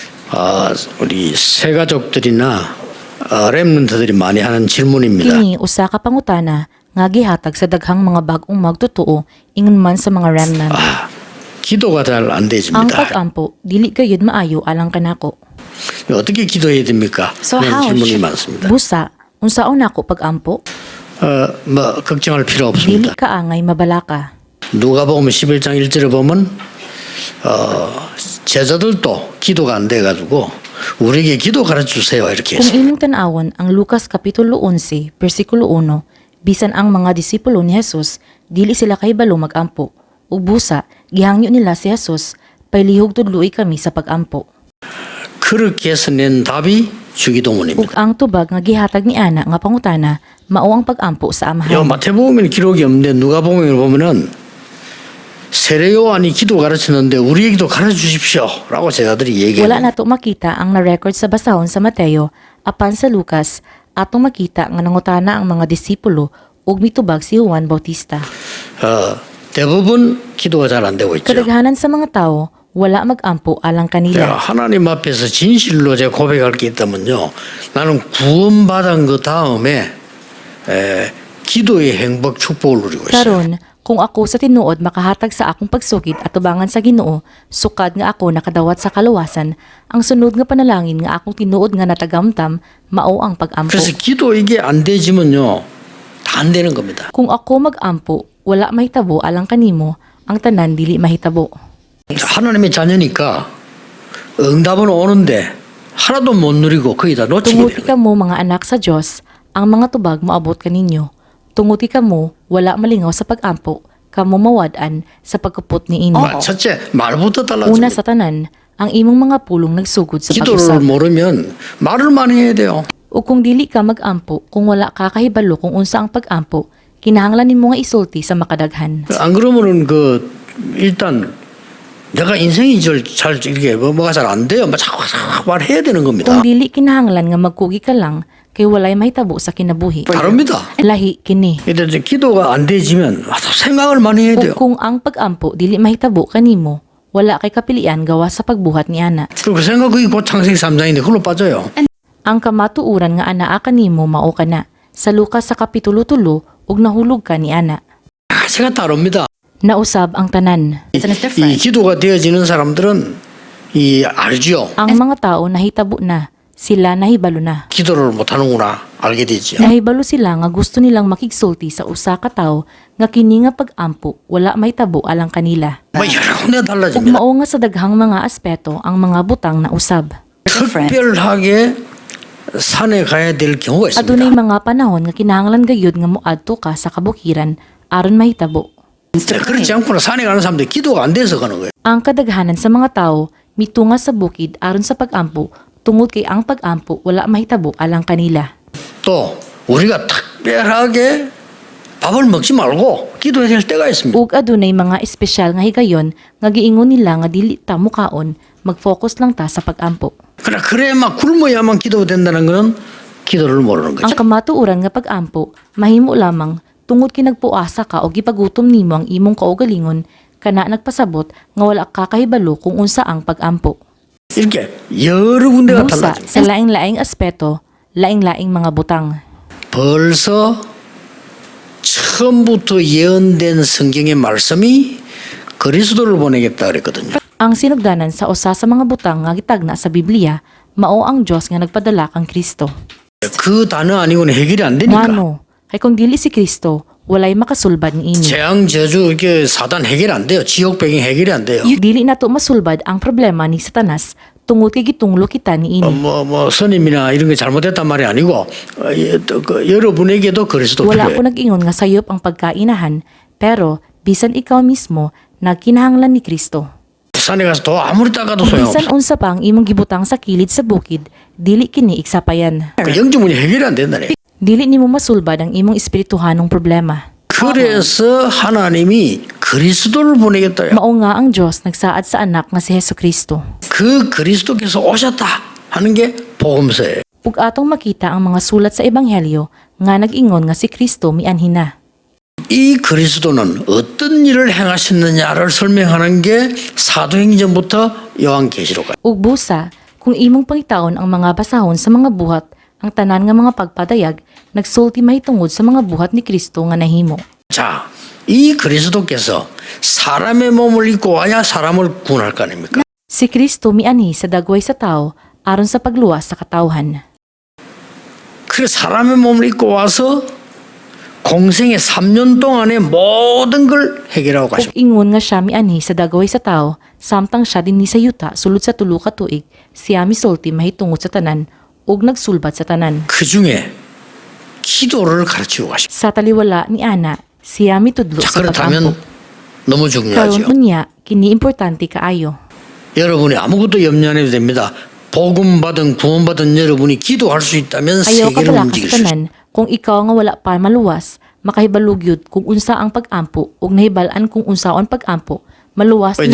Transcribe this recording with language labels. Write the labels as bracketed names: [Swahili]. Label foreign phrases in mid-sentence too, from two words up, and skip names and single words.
[Korean] 우리 새가족들이나 렘넌트들이 많이 하는 질문입니다. [Cebuano] Kini usa ka pangutana nga gihatag sa daghang mga bag-ong magtotoo ingon man sa mga remnant. [Korean] 기도가 잘 안 [Cebuano] Ang [Korean] 되집니다. [Cebuano] pag-ampo dili gayud maayo alang kanako. [Korean] 어떻게 기도해야 됩니까? So 그런 how 질문이 많습니다. [Cebuano] busa unsaon nako pag-ampo? [Korean] 뭐 걱정할 필요 [Cebuano] Dili [Korean] 없습니다. [Cebuano] kaangay mabalaka. [Korean] 누가복음 11장 1절에 보면 제자들도 기도가 안 돼 가지고 우리에게 기도 가르쳐 주세요 이렇게 [Cebuano] Kung [Korean] 했습니다. [Cebuano] imong tan-awon ang Lucas kapitulo 11 bersikulo 1, bisan ang mga disipulo ni Jesus dili sila kahibalo mag-ampo. Ug busa gihangyo nila si Jesus pailihog tudloy kami sa pag-ampo. [Korean] 그렇게 해서 낸 답이 [Cebuano] Ug [Korean] 주기도문입니다. [Cebuano] ang tubag nga gihatag ni ana nga pangutana mao ang pag-ampo sa amahan. [Korean] 마태복음에는 기록이 없는데 누가복음에 보면은 세례 요한이 기도 가르쳤는데 우리에게도 가르쳐 주십시오라고 제자들이 [Cebuano] Wala [Korean] 얘기해요. [Cebuano] nato makita ang na-record sa basahon sa Mateo apan sa Lucas atong makita nga nangutana ang mga disipulo ug mitubag si Juan Bautista. [Korean] 대부분 기도가 잘 안 되고 있죠. [Cebuano] Kadaghanan sa mga tao wala mag-ampo alang kanila. [Korean] 하나님 앞에서 진실로 제가 고백할 게 있다면요. 나는 구원받은 그 다음에 기도의 행복 축복을 누리고 있어요. [Cebuano] Karon, kung ako sa tinuod makahatag sa akong pagsugid at tubangan sa Ginoo, sukad nga ako nakadawat sa kaluwasan, ang sunod nga panalangin nga akong tinuod nga natagamtam, mao ang pag-ampo. [Korean] 그래서 기도 이게 안 되지면요. 다 안 되는 겁니다. [Cebuano] Kung ako mag-ampo, wala mahitabo alang kanimo, ang tanan dili mahitabo. [Korean] 하나님의 자녀니까 응답은 오는데 하나도 못 누리고 거의 다 놓치게 [Cebuano] Tunguti [Korean] 되는 [Cebuano] ka mo mga anak sa Dios, ang mga tubag maabot kaninyo. Tunguti ka mo, wala malingaw sa pag-ampo, kamo mawad-an sa pagkupot ni inyo. [Korean] 거예요. 첫째, 말부터 [Cebuano] Una [Korean] 달라집니다. [Cebuano] sa tanan, ang imong mga pulong nagsugod sa [Korean] 기도를 [Cebuano] pag-usap. [Korean] 모르면 말을 많이 해야 돼요. [Cebuano] O kung dili ka mag-ampo, kung wala ka kahibalo kung unsa ang pag-ampo, kinahanglan nimo nga isulti sa makadaghan. [Korean] 안 그러면은 일단 내가 인생이 잘 이렇게 뭐가 잘 안 돼요. 자꾸 말해야 되는 겁니다. [Cebuano] Kung dili kinahanglan nga magkugi ka lang, kay walay mahitabo sa kinabuhi. [Korean] 다릅니다. [Cebuano] Lahi kini. [Korean] 근데 이제 기도가 안 되지면 생각을 많이 해야 돼요. [Cebuano] O kung ang pag-ampo dili mahitabo kanimo, wala kay kapilian gawa sa pagbuhat ni ana. [Korean] 그리고 생각이 곧 창세기 3장인데 그걸로 빠져요. [Cebuano] Ang kamatuuran nga anaa kanimo mao kana. Sa Lucas sa kapitulo 3 ug nahulog ka ni ana. [Korean] 제가 다릅니다. [Cebuano] Nausab ang tanan. [Korean] 이 기도가 되어지는 사람들은 알죠. [Cebuano] Ang mga tao nahitabo na, sila nahibalo na. [Korean] 기도를 못하는구나 알게 되죠. [Cebuano] Nahibalo sila nga gusto nilang makigsulti sa usa ka tawo nga kini nga pag-ampo wala mahitabo alang kanila. [Korean] 뭐 여러 군데 [Cebuano] Ug [Korean] 달라집니다. [Cebuano] mao nga sa daghang mga aspeto ang mga butang na usab. [Korean] 특별하게 산에 가야 될 경우가 [Cebuano] Adunay [Korean] 있습니다. [Cebuano] mga panahon nga kinahanglan gayud nga moadto ka sa kabukiran aron mahitabo. [Korean] 그렇지 않고는 산에 가는 사람들 기도가 안 돼서 가는 거예요. [Cebuano] Ang kadaghanan sa mga tao mitunga sa bukid aron sa pag-ampo tungod kay ang pag-ampo wala mahitabo alang kanila. [Korean] 또 우리가 특별하게 밥을 먹지 말고 기도해야 될 때가 있습니다. [Cebuano] Ug adunay mga espesyal nga higayon nga giingon nila nga dili ta mukaon, mag-focus lang ta sa pag-ampo. [Korean] 그래 막 굶어야만 기도가 된다는 거는 기도를 모르는 [Cebuano] Ang [Korean] 거죠. [Cebuano] kamatuoran nga pag-ampo mahimo lamang tungod kay nagpuasa ka o gipagutom nimo ang imong kaugalingon kana nagpasabot nga wala ka kahibalo kung unsa ang pag-ampo. [Korean] 이렇게 여러 군데가 [Cebuano] Busa [Korean] 달라집니다. [Cebuano] sa laing-laing aspeto, laing-laing mga butang. [Korean] 벌써 처음부터 예언된 성경의 말씀이 그리스도를 보내겠다 그랬거든요. [Cebuano] Ang sinugdanan sa usa sa mga butang nga gitagna sa Biblia mao ang Dios nga nagpadala kang Kristo. [Korean] 그 단어 아니고는 해결이 안 되니까. [Cebuano] Ngano, kay kung dili si Kristo, walay makasulbad ni inyo. [Korean] 재앙 저주 이게 사단 해결 안 돼요. 지옥 배경 해결이 안 돼요. [Cebuano] Dili nato masulbad ang problema ni Satanas tungod kay gitunglo kita ni ini. [Korean] 스님이나 이런 게 잘못됐단 말이 아니고 여러분에게도 그리스도 [Cebuano] Wala [Korean] 필요해요. [Cebuano] ko nag-ingon nga sayop ang pagkainahan, pero bisan ikaw mismo nagkinahanglan ni Kristo. [Korean] 산에 가서 도 아무리 닦아도 소용없어. [Cebuano] Bisan unsa pa ang imong gibutang sa kilid sa bukid, dili kini iksapayan. [Korean] 그 영적 문제 해결이 안 된다네. [Cebuano] Dili nimo masulbad ang imong espirituhanong problema. [Korean] 그래서 하나님이 그리스도를 보내겠다요. [Cebuano] Mao nga ang Dios nagsaad sa anak nga si Hesukristo. [Korean] 그 그리스도께서 오셨다 하는 게 복음서예요. [Cebuano] Ug atong makita ang mga sulat sa ebanghelyo nga nag-ingon nga si Kristo mianhin na. [Korean] 이 그리스도는 어떤 일을 행하셨느냐를 설명하는 게 사도행전부터 요한계시록까지. [Cebuano] Ug busa Kung imong pangitaon ang mga basahon sa mga buhat, ang tanan nga mga pagpadayag, nagsulti mahitungod sa mga buhat ni Kristo nga nahimo. [Korean] 자, 이 그리스도께서 사람의 몸을 입고 와야 사람을 구원할 거 아닙니까? [Cebuano] Si Kristo mianhi sa dagway sa tao aron sa pagluwas sa katawhan. [Korean] 그 사람의 몸을 입고 와서 공생의 3년 동안의 모든 걸 해결하고 [Cebuano] Ug [Korean] 가시고 [Cebuano] ingon nga siya mianhi sa dagway sa tao, samtang siya dinhi sa yuta sulod sa tulo ka tuig, siya misulti mahitungod sa tanan ug nagsulbat sa tanan. [Korean] 그 중에 기도를 가르치고 가시고 [Cebuano] Sa taliwala ni Ana, siya mitudlo [Korean] 자, [Cebuano] sa [Korean] 그렇다면 [Cebuano] pag-ampo. [Korean] 너무 [Cebuano] Karon [Korean] 중요하죠. [Cebuano] unya, kini importante kaayo. [Korean] 여러분이 아무것도 염려 안 해도 됩니다. 복음 받은 구원 받은 여러분이 기도할 수 있다면 [Cebuano] Ayaw ka [Korean] 세계를 [Cebuano] pala [Korean] 움직일 [Cebuano] sa [Korean] 수 있어요. [Cebuano] tanan, kung ikaw nga wala pa maluwas, makahibalugyod kung unsa ang pag-ampo ug nahibalaan kung unsaon pag-ampo, maluwas nimo